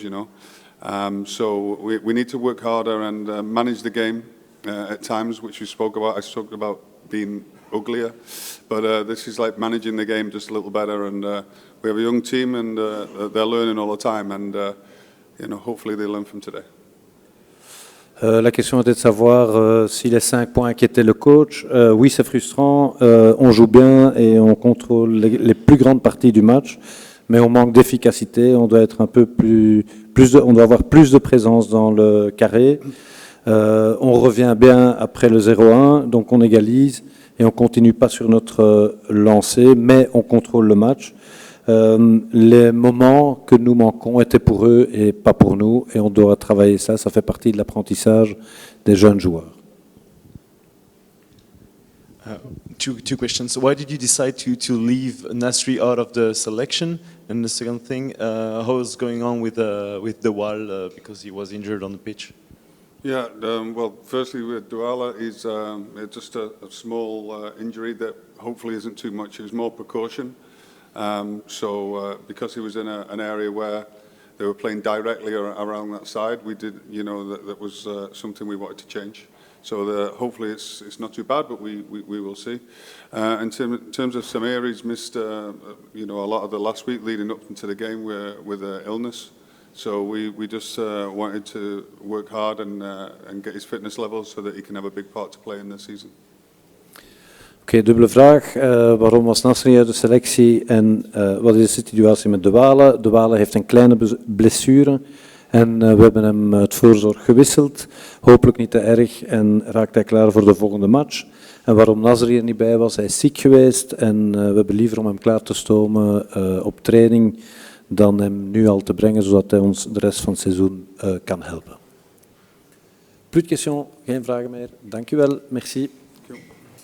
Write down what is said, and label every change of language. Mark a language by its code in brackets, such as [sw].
[en] So we need to work harder and manage the game at times, which we spoke about. I spoke about being uglier, but this is like managing the game just a little better. And we have a young team, and they're learning all the time, and hopefully they learn from today. [fr] La question était de savoir si les 5 points inquiétaient le coach. Oui, c'est frustrant. On joue bien et on contrôle les plus grandes parties du match, mais on manque d'efficacité. On doit être un peu on doit avoir plus de présence dans le carré. On revient bien après le 0-1, donc on égalise et on continue pas sur notre lancée, mais on contrôle le match. Les moments que nous manquons étaient pour eux et pas pour nous, et on doit travailler ça. Ça fait partie de l'apprentissage des jeunes joueurs. [en] Two questions. Why did you decide to leave Nasri out of the selection? And the second thing, how was going on with Doual because he was injured on the pitch? Yeah, well, firstly with Douala, he's just a small injury that hopefully isn't too much. It was more precaution. Because he was in an area where they were playing directly around that side, we did, that was something we wanted to change. So hopefully it's not too bad, but we will see. In terms of Samir, he's missed a lot of the last week leading up into the game with illness. So we just wanted to work hard and get his fitness levels so that he can have a big part to play in this season. [nl] Oké, dubbele vraag. Waarom was Nasri uit de selectie en wat is de situatie met De Wale? De Wale heeft een kleine blessure en we hebben hem uit voorzorg gewisseld. Hopelijk niet te erg en raakt hij klaar voor de volgende match. En waarom Nasri er niet bij was, hij is ziek geweest en we hebben liever om hem klaar te stomen op training dan hem nu al te brengen, zodat hij ons de rest van het seizoen kan helpen. [fr] Plus de question, [nl] geen vragen meer. Dank u wel, merci.